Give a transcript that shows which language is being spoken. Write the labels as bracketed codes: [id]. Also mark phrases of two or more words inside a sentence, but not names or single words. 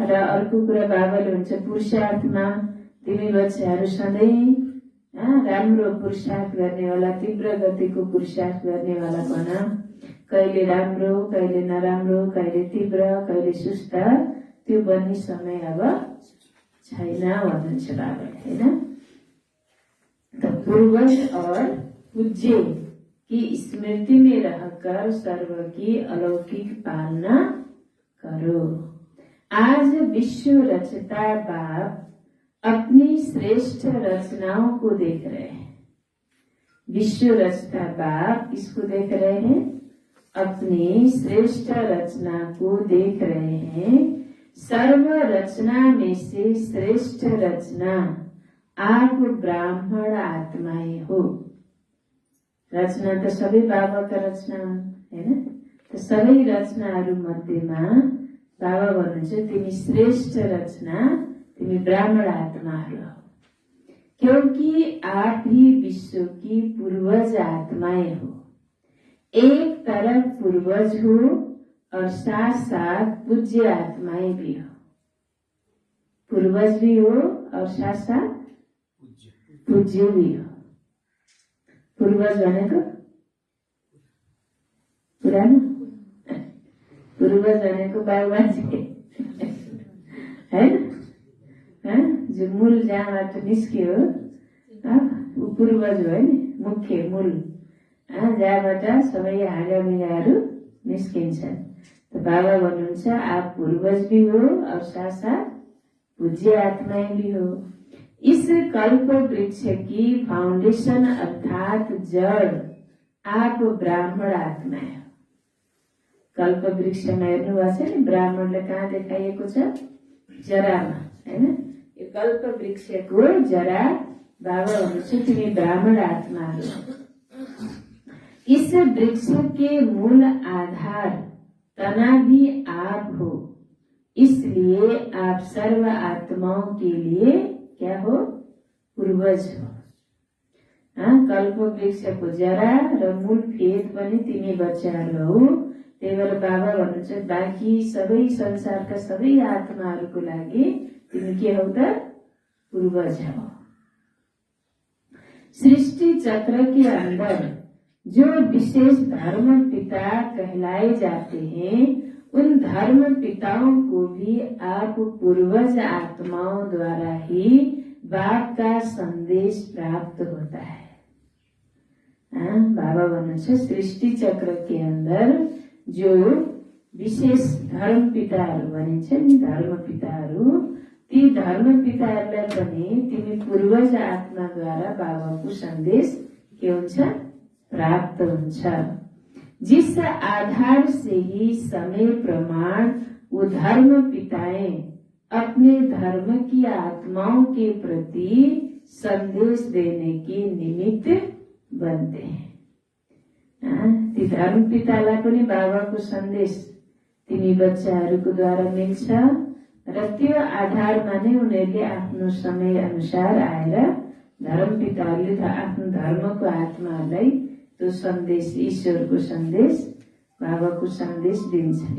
[ne] र अर्को कुरा बाबाले हुन्छ पुरुषार्थमा तिमी बच्चाहरू सधैँ राम्रो पुरुषार्थ गर्नेवाला, तीव्र गतिको पुरुषार्थ गर्नेवाला बन। कहिले राम्रो, कहिले नराम्रो, कहिले तीव्र, कहिले सुस्त, त्यो बन्ने समय अब छैन भन्नुहुन्छ बाबाले हैन। [hi] तो पूर्वज और पूज्य की स्मृति में रहकर सर्व की अलौकिक पालना करो। आज विश्व रचता बाप अपनी श्रेष्ठ रचनाओं को देख रहे हैं। विश्व रचता बाप किसको देख रहे हैं? अपनी श्रेष्ठ रचना को देख रहे हैं। सर्व रचना में से श्रेष्ठ रचना आप ब्राह्मण आत्माएं हो। [ne] रचना तो सबै बाबाका रचना हैन, तो सबै रचनाहरू मध्येमा बाबा भन्नुहुन्छ तिमी श्रेष्ठ रचना, तिमी ब्राह्मण आत्माहरू हो। [hi] क्योंकि आप ही विश्व की पूर्वज आत्माएं हो। एक तरफ पूर्वज हो और साथ साथ पूज्य आत्माएं भी हो। पूर्वज भी हो और साथ साथ पूज्य भी हो। [ne] पूर्वज भनेको पुरानो, पूर्वज भनेको बाबुबाजे हैन, जो मूल जहाँबाट निस्कियो ऊ पूर्वज हो नि, मुख्य मूल जहाँबाट सबै हाँगामिगाहरू निस्किन्छन्। [hi] तो [ne] बाबा भन्नुहुन्छ [hi] आप पूर्वज भी हो और साथ साथ पूज्य आत्माएं भी हो। इस कल्प वृक्ष की फाउंडेशन अर्थात जड़ आप ब्राह्मण आत्माएं हो। [ne] कल्प वृक्षमा हेर्नुभएको छ नि, ब्राह्मणले कहाँ देखाइएको छ? जरामा हैन। यो कल्प वृक्षको जरा बाबा भन्नुहुन्छ तिमी ब्राह्मण आत्माहरू हो। [hi] इस वृक्ष के मूल आधार तना भी आप हो, इसलिए आप सर्व आत्माओं के लिए क्या हो? पूर्वज हो। [ne] कल्प वृक्षको जरा र मूल फेद पनि तिमी बच्चाहरू हो। त्यही भएर बाबा भन्नुहुन्छ बाँकी सबै संसारका सबै आत्माहरूको लागि तिमी के हौ त? पूर्वज हो। [hi] सृष्टि चक्र के अंदर जो विशेष धर्म पिता कहलाए जाते हैं, उन धर्म पिताओं को भी आप पूर्वज आत्माओं द्वारा ही बाप का संदेश प्राप्त होता है। [ne] बाबा भन्नुहुन्छ [hi] सृष्टि चक्र के अंदर जो विशेष [ne] धर्म पिताहरू भनिन्छ नि, धर्म पिताहरू, ती धर्म पिताहरूलाई पनि तिमी पूर्वज आत्माद्वारा बाबाको सन्देश के हुन्छ? प्राप्त हुन्छ। [hi] जिस आधार से ही समय प्रमाण वो धर्म पिताएं अपने धर्म की आत्माओं के प्रति संदेश देने के निमित्त बनते हैं। [ne] ती धर्म पितालाई पनि बाबाको सन्देश तिमी बच्चाहरूको द्वारा मिल्छ र त्यो आधारमा नै उनीहरूले आफ्नो समय अनुसार आएर धर्म पिताहरूले आफ्नो धर्मको आत्माहरूलाई त्यो सन्देश, ईश्वरको सन्देश, बाबाको सन्देश दिन्छ।